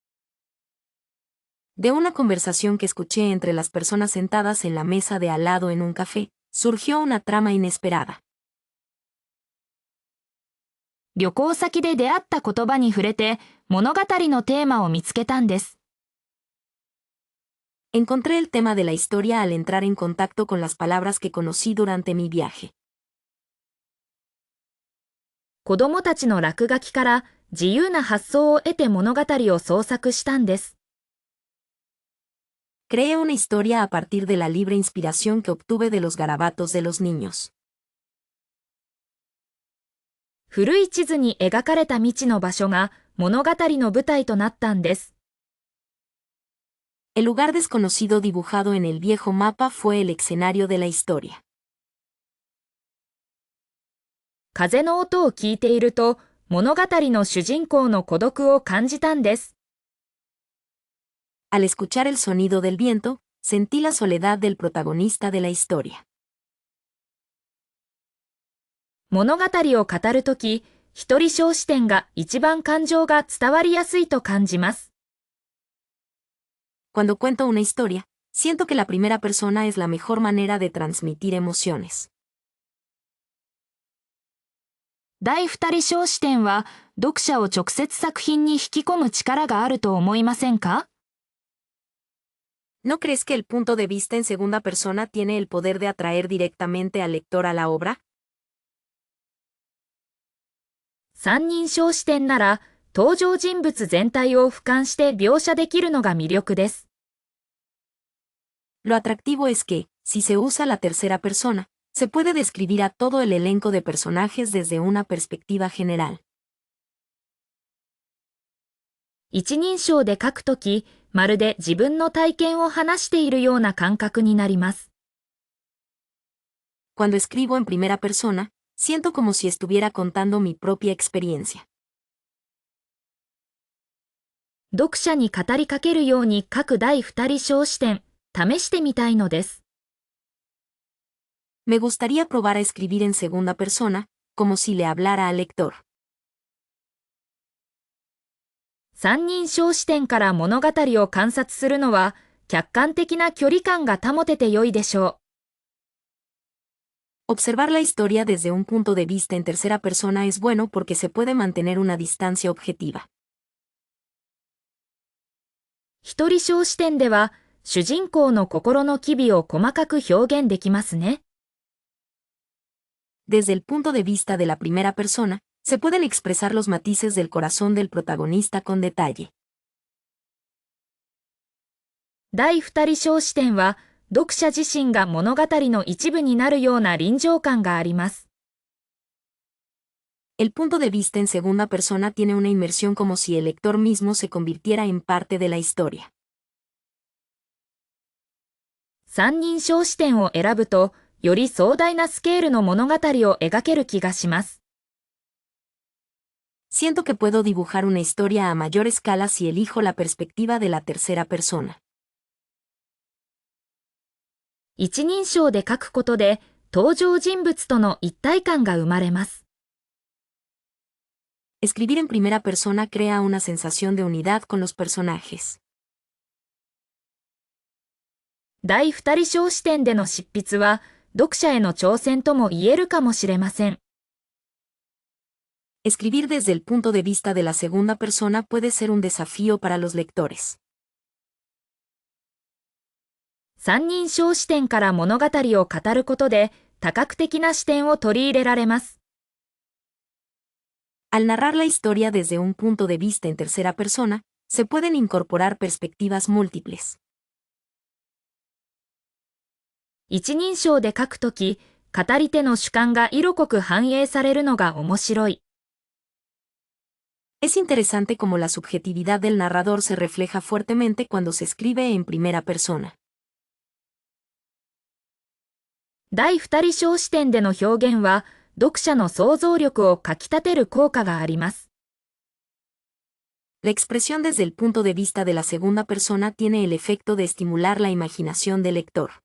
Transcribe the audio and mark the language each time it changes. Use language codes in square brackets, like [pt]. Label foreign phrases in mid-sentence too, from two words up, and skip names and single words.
[es] De una conversación que escuché entre las personas sentadas en la mesa de al lado en un café, surgió una trama inesperada. [ja] 旅行先で出会った言葉に触れて物語のテーマを見つけたんです。 [es] Encontré el tema de la historia al entrar en contacto con las palabras que conocí durante mi viaje. [ja] 子供たちの落書きから自由な発想を得て物語を創作したんです。 [es] Creé una historia a partir de la libre inspiración que obtuve de los garabatos de los niños. [ja] 古い地図に描かれた未知の場所が物語の舞台となったんです。 [es] El lugar desconocido dibujado en el viejo mapa fue el escenario de la historia. [ja] 風の音を聞いていると物語の主人公の孤独を感じたんです。 [es] Al escuchar el sonido del viento, sentí la soledad del protagonista de la historia. [ja] 物語を語るとき、一人称視点が一番感情が伝わりやすいと感じます。 [es] Cuando cuento una historia, siento que la primera persona es la mejor manera de transmitir emociones. [ja] 第二人称視点は読者を直接作品に引き込む力があると思いませんか？ [es] ¿No crees que el punto de vista en segunda persona tiene el poder de atraer directamente al lector a la obra? [ja] 三人称視点なら登場人物全体を俯瞰して描写できるのが魅力です。 [es] Lo atractivo es que, si se usa la tercera persona, se puede describir a todo el elenco de personajes desde una perspectiva general. [ja] 一人称で書くとき、まるで自分の体験を話しているような感覚になります。 [es] Cuando escribo en primera persona, siento como si estuviera contando mi propia experiencia. [ja] 読者に語りかけるように書く第二人称視点、試してみたいのです。 [es] Me gustaría probar a escribir en segunda persona, como si le hablara al lector. [ja] 三人称視点から物語を観察するのは、客観的な距離感が保てて良いでしょう。 [es] Observar la historia desde un punto de vista en tercera persona es bueno porque se puede mantener una distancia objetiva. [ja] 一人称視点では、主人公の心の機微を細かく表現できますね。 [es] Desde el punto de vista de la primera persona, se pueden expresar los matices del corazón del protagonista con detalle. [ja] 第二人称視点は、読者自身が物語の一部になるような臨場感があります。 [es] El punto de vista en segunda persona tiene una inmersión como si el lector mismo se convirtiera en parte de la historia. [ja] 三人称視点を選ぶと、より壮大なスケールの物語を描ける気がします。 [es] Siento que puedo dibujar una historia a mayor escala si elijo la perspectiva de la tercera persona. [ja] 一人称で書くことで、登場人物との一体感が生まれます。 [es] Escribir en primera persona crea una sensación de unidad con los personajes. [ja] 第二人称視点での執筆は、読者への挑戦とも言えるかもしれません。 [es] Escribir desde el punto de vista de la segunda persona puede ser un desafío para los lectores. [ja] 三人称視点から物語を語ることで、多角的な視点を取り入れられます。 [es] Al narrar la historia desde un punto de vista en tercera persona, se pueden incorporar perspectivas múltiples. [ja] 一人称で書くとき、語り手の主観が色濃く反映されるのが面白い。 [es] Es interesante cómo la subjetividad del narrador se refleja fuertemente cuando se escribe en primera persona. [ja] 第二人称視点での表現は、読者の想像力をかき立てる効果があります。 [es] La expresión desde el punto de vista de la segunda persona tiene el efecto de estimular la imaginación del lector.